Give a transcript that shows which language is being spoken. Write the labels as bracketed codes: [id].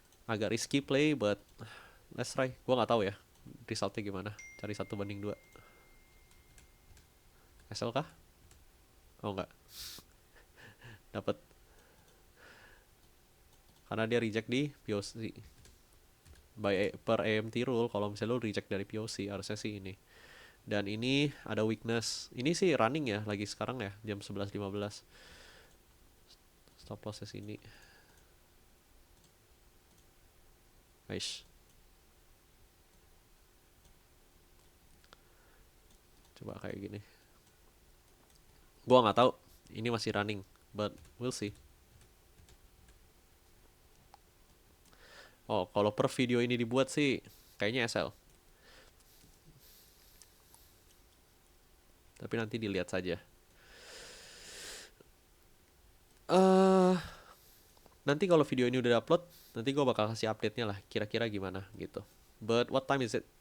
[id] Agak [en] risky play, but let's try. [id] Gue nggak tahu ya resultnya gimana. Cari 1/2. SL kah? Oh enggak, dapat. Karena dia reject di POC. Per AMT rule, kalau misalnya lo reject dari POC harusnya sih ini. Dan ini ada weakness. Ini sih running ya lagi sekarang ya, jam 11.15. Stop loss ini. Aish. Coba kayak gini. Gua nggak tahu. Ini masih running, [en] but we'll see. [id] Oh, kalau per video ini dibuat sih kayaknya SL. Tapi nanti dilihat saja. Nanti kalau video ini udah upload, nanti gue bakal kasih update-nya lah, kira-kira gimana gitu. [en] But what time is it?